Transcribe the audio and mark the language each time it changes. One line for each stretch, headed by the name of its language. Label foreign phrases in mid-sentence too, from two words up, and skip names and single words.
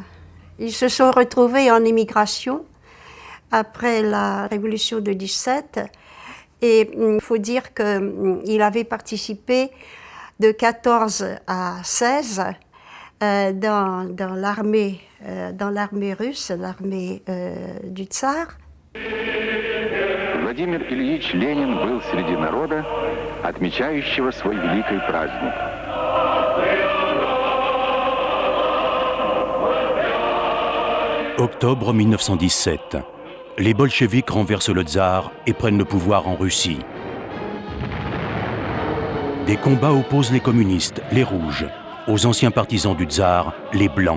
French: Ils se sont retrouvés en émigration après la révolution de 17 et il faut dire qu'il avait participé de 14 à 16 dans l'armée russe, l'armée du tsar.
Russian: Владимир Ильич Ленин был среди народа, отмечающего свой великий праздник.
French: Octobre 1917. Les bolcheviks renversent le tsar et prennent le pouvoir en Russie. Des combats opposent les communistes, les rouges, aux anciens partisans du tsar, les blancs.